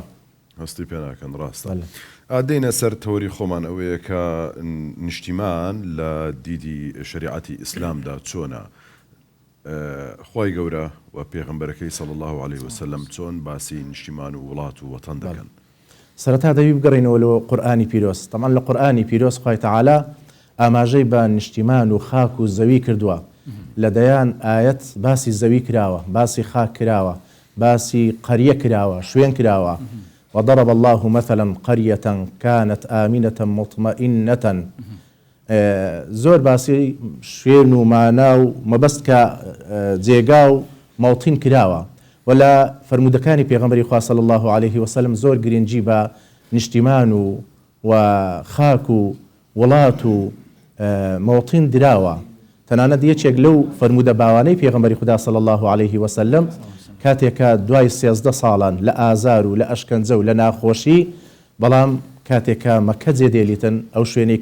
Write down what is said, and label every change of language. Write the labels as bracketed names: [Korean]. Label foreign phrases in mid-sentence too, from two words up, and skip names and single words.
[Central Kurdish] هەستی پێ ناکەن ڕاستە ئادەینە سەر تەوری خۆمان ئەوەیە کە نیشتیمان لە دیدی شریعەتی ئیسلامدا چۆنە خۆی گەورە و پێغەمبەرەکەی [Arabic] صلی الله عليه وسلم [Central Kurdish] چۆن باسی نیشتیمان و وڵات و وەتەن دەکەن سەرەتا دەوی بگەڕێنەوە لە قورئانی پیرۆز تەمان لە قورئانی پیرۆز خۆی تەعالا ئاماژەی بە نیشتیمان و خاک و زەوی کردووە لەدەیان ئاەت باسی زەوی کراوە باسی خاک کراوە باسی قەریە کراوە شوێن کراوە [Arabic] وضرب الله مثلا قرية كانت آمنة مطمئنة [Central Kurdish] زۆر باسی شوێن و مانا و مەبەست کە جێگا و مەوتین کراوە ولا فرمودەکانی پێغەمبەری خوا صلی [Arabic] الله عليه وسلم [Central Kurdish] زۆر گرنگی بە نیشتیمان و خاک و وڵات و مەوتین دراوە تەنانەت یەکێک لەو فرمودە باوانەی پێغەمبەری خدا [Arabic] صلی الله عليه وسلم [Central Kurdish] کاتێکە دوای 13 ساڵان لە ئازار و لە ئەشکەنجە و لە ناخۆشی بەڵام کاتێکە مەکە جێدێلیتن ئەو شوێنەی